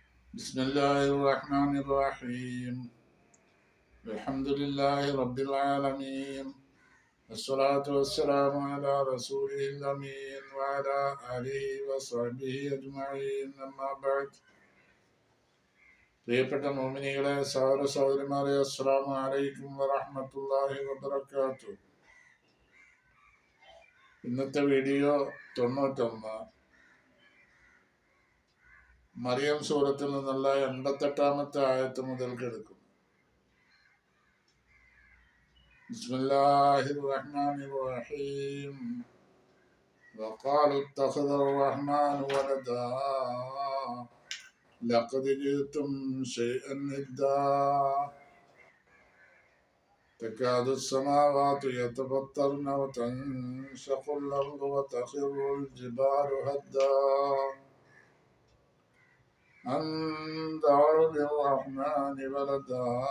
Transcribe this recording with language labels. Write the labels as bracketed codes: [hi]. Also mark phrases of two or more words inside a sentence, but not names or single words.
[ar] بسم الله الرحمن الرحيم. الحمد لله رب العالمين، والصلاة والسلام على رسوله الأمين وعلى آله وصحبه أجمعين. أما بعد. [ml] പ്രിയപ്പെട്ട മുഅ്മിനീങ്ങളെ, സഹോദര സഹോദരിമാരെ, [ar] السلام عليكم ورحمة الله وبركاته. [ml] ഇന്നത്തെ വീഡിയോ 91 മറിയം സൂറത്തിൽ നിന്നുള്ള 88-ാമത്തെ ആയത്ത് മുതൽക്ക് എടുക്കും. [ar] بسم الله الرحمن الرحيم. وقالوا اتخذ الرحمن ولدا لقد جئتم شيئا إدا تكاد السماوات يتفطرن وتنشق الأرض وتخر الجبال هدا أن دعوا للرحمن ولدا.